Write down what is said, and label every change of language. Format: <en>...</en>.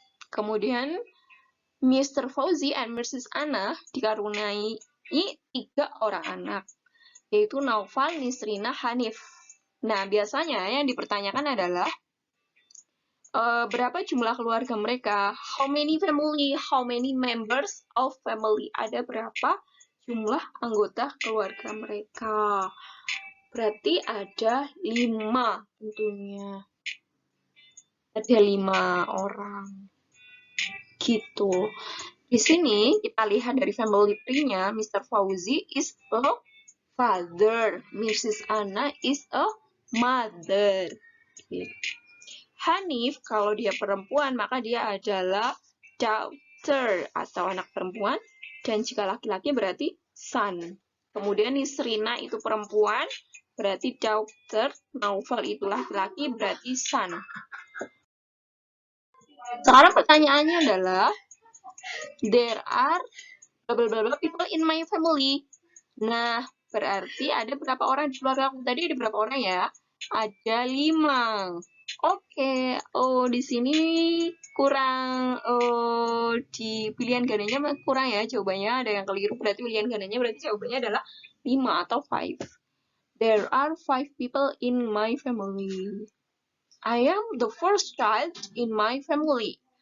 <id>Kemudian Mr. Fauzi and Mrs. Anna dikaruniai 3 orang anak, yaitu Naufal, Nisrina, Hanif. Nah, biasanya yang dipertanyakan adalah berapa jumlah keluarga mereka?</id> <en>How many family? How many members of family?</en> <id>Ada berapa jumlah anggota keluarga mereka? Berarti ada 5 tentunya. Ada 5 orang. Gitu. Di sini kita lihat dari family tree-nya,</id> <en>Mr. Fauzi is a father, Mrs. Anna is a mother.</en> <id>Hanif, kalau dia perempuan, maka dia adalah daughter atau anak perempuan, dan jika laki-laki berarti son. Kemudian Nisrina itu perempuan, berarti daughter, Naufal itu laki-laki, berarti son. Sekarang pertanyaannya adalah,</id> <en>there are blah blah blah people in my family.</en> <id>Nah, berarti ada berapa orang di keluarga aku tadi? Ada berapa orang ya? Ada 5. Oke. Di sini kurang di pilihan gandanya kurang ya jawabannya. Ada yang keliru, berarti pilihan gandanya berarti jawabannya adalah 5 atau 5.</id> <en>There are 5 people in my family. I am the first child in my family.</en>